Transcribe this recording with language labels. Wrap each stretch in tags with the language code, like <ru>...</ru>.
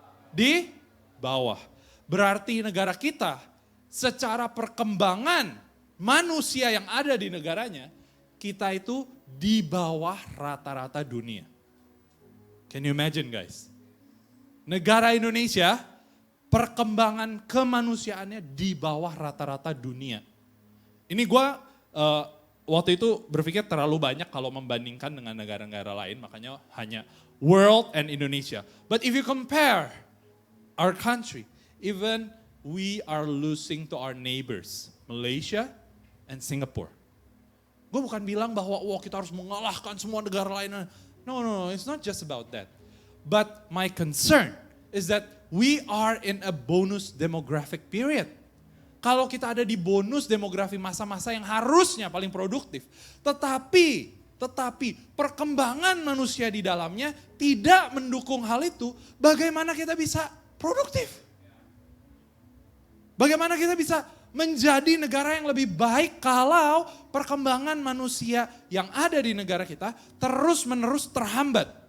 <id>Di bawah. Berarti negara kita secara perkembangan manusia yang ada di negaranya, kita itu di bawah rata-rata dunia.</id> <en>Can you imagine guys?</en> <id>Negara Indonesia perkembangan kemanusiaannya di bawah rata-rata dunia. Ini gue waktu itu berpikir terlalu banyak kalau membandingkan dengan negara-negara lain, makanya hanya</id> <en>world and Indonesia. But if you compare our country, even we are losing to our neighbors, Malaysia and Singapore.</en> <id>Gue bukan bilang bahwa kita harus mengalahkan semua negara lain.</id> <en>No, it's not just about that. But my concern is that we are in a bonus demographic period.</en> <id>Kalau kita ada di bonus demografi masa-masa yang harusnya paling produktif. Tetapi perkembangan manusia di dalamnya tidak mendukung hal itu, bagaimana kita bisa produktif? Bagaimana kita bisa menjadi negara yang lebih baik kalau perkembangan manusia yang ada di negara kita terus-menerus terhambat.</id>